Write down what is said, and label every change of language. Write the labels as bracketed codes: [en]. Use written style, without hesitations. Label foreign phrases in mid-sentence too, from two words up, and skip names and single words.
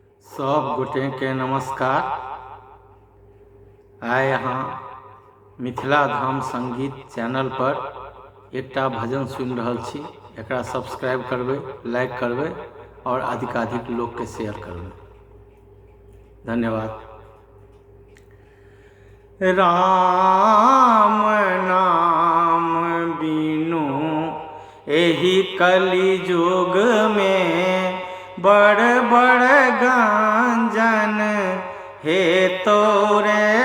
[mai] सब गोटे के नमस्कार। आइ यहाँ मिथिला धाम संगीत चैनल पर एकटा भजन सुनि रहल छी। एकरा सब्सक्राइब करबै, लाइक करबै और अधिकाधिक लोग के शेयर करबै। धन्यवाद। राम नाम बिनु एहि कलि युग में बड़ बड़ गांजन हे तोरे।